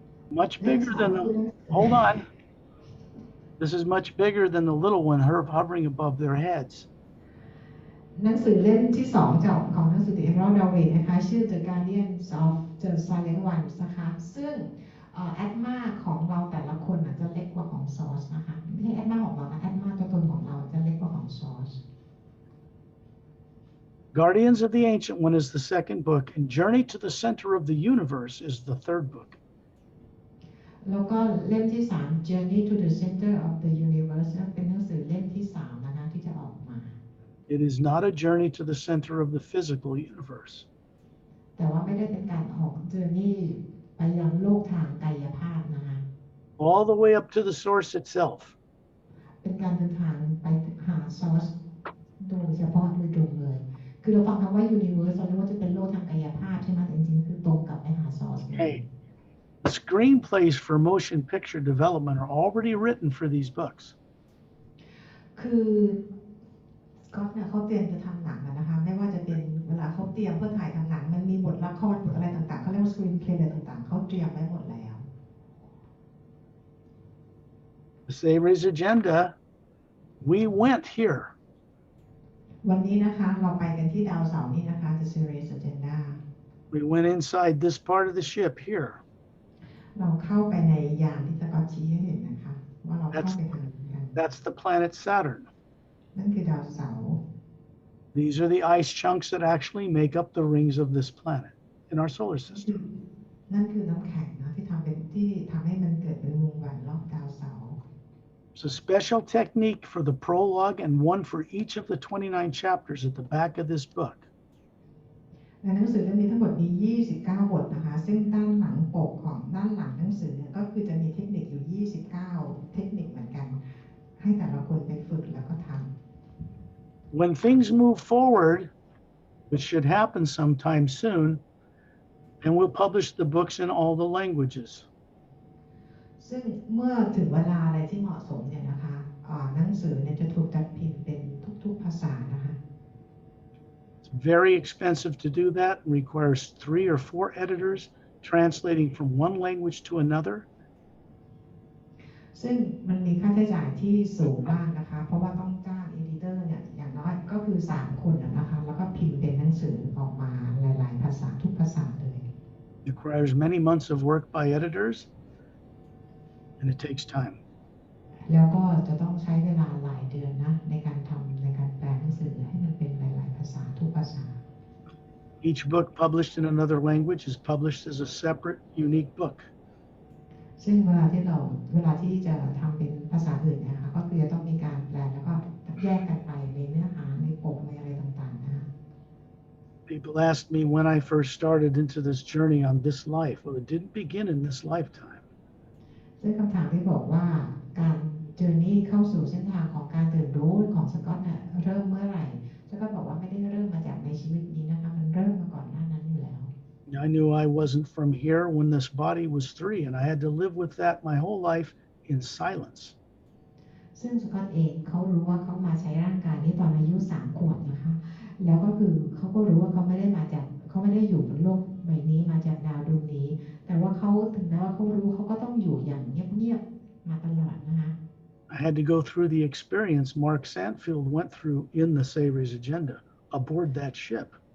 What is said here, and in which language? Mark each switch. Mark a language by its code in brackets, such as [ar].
[en] Much bigger than the, hold on. This is much bigger than the little one hovering above their heads. [th] หนังสือเล่มที่2จากของหนังสือ The Emerald Doorway นะคะชื่อ The Guardians of the Silent Ones นะคะซึ่งแอดมาของเราแต่ละคนจะเล็กกว่าของซอสนะคะไม่ใช่แอดมาของเรานะแอดมาตัวตนของเราจะเล็กกว่าของซอส [en] Guardians of the Ancient One is the second book, and Journey to the Center of the Universe is the third book. [th] แล้วก็เล่มที่3 Journey to the Center of the Universe เป็นหนังสือเล่มที่3นะคะที่จะออกมา [en] It is not a journey to the center of the physical universe. [th] แต่ว่าไม่ได้เป็นการออก Journey ไปยังโลกทางกายภาพนะคะ [en] All the way up to the source itself. [th] เป็นการเดินทางไปหาซอสโดยเฉพาะโดยตรงเลยคือเราฟังคำว่า Universe เราเรียกว่าจะเป็นโลกทางกายภาพใช่ไหมแต่จริงๆคือตรงกับไปหาซอส [en] Hey, the screenplays for motion picture development are already written for these books. [th] คือสกอตเนี่ยเขาเตรียมจะทำหนังนะคะไม่ว่าจะเป็นเวลาเขาเตรียมเพื่อถ่ายทำหนังมันมีบทละครบทอะไรต่างๆเขาเรียกว่า screenplay อะไรต่างๆเขาเตรียมไว้หมดแล้ว [en] The Series agenda, we went here. [th] วันนี้นะคะเราไปกันที่ดาวเสาร์นี่นะคะ The Series Agenda [en] We went inside this part of the ship here. [th] เราเข้าไปในยานที่สกอตชี้ให้เห็นนะคะว่าเราเข้าไปทางไหนกัน [en] That's the planet Saturn. [th] นั่นคือดาวเสาร์ [en] These are the ice chunks that actually make up the rings of this planet in our solar system. [th] นั่นคือน้ำแข็งนะที่ทำให้มันเกิดเป็นวงแหวนรอบดาวเสาร์ [en] It's a special technique for the prologue and one for each of the 29 chapters at the back of this book. [th] ในหนังสือเล่มนี้ทั้งหมดมี29บทนะคะซึ่งด้านหลังปกของด้านหลังหนังสือเนี่ยก็คือจะมีเทคนิคอยู่29เทคนิคเหมือนกันให้แต่ละคนไปฝึกแล้วก็ทำ [en] When things move forward, which should happen sometime soon, and we'll publish the books in all the languages. [th] ซึ่งเมื่อถึงเวลาอะไรที่เหมาะสมเนี่ยนะคะหนังสือเนี่ยจะถูกจัดพิมพ์เป็นทุกๆภาษานะคะ [en] It's very expensive to do that and requires 3 or 4 editors translating from one language to another. [th] ซึ่งมันมีค่าใช้จ่ายที่สูงมากนะคะเพราะว่าต้องจ้างเอดิเตอร์เนี่ยอย่างน้อยก็คือ3คนนะคะแล้วก็พิมพ์เป็นหนังสือออกมาหลายๆภาษาทุกภาษาเลย [en] It requires many months of work by editors, and it takes time. [th] แล้วก็จะต้องใช้เวลาหลายเดือนนะในการแปลหนังสือให้มันเป็นหลายๆภาษาทุกภาษา [en] Each book published in another language is published as a separate, unique book. [th] ซึ่งเวลาที่จะทำเป็นภาษาอื่นนะคะก็คือจะต้องมีการแปลแล้วก็แยกกันไปในเนื้อหาในปกในอะไรต่างๆนะคะ [en] People asked me when I first started into this journey on this life. Well, it didn't begin in this lifetime. [th] ซึ่งคำถามที่บอกว่าการเจอร์นี่เข้าสู่เส้นทางของการตื่นรู้ของสกอตเนี่ยเริ่มเมื่อไหร่สกอตบอกว่าไม่ได้เริ่มมาจากในชีวิตนี้นะคะมันเริ่มมาก่อนหน้านั้นอยู่แล้ว [en] I knew I wasn't from here when this body was 3, and I had to live with that my whole life in silence. [th] ซึ่งสกอตเองเขารู้ว่าเขามาใช้ร่างกายนี้ตอนอายุ3 ขวบนะคะแล้วก็คือเขาก็รู้ว่าเขาไม่ได้อยู่บนโลกใบนี้มาจากดาวดวงนี้แต่ว่าเขาถึงแม้ว่าเขารู้เขาก็ต้องอยู่อย่างเงียบๆมาตลอดนะคะ [en] I had to go through the experience Mark Sandfield went through in the Savior's Agenda aboard that ship.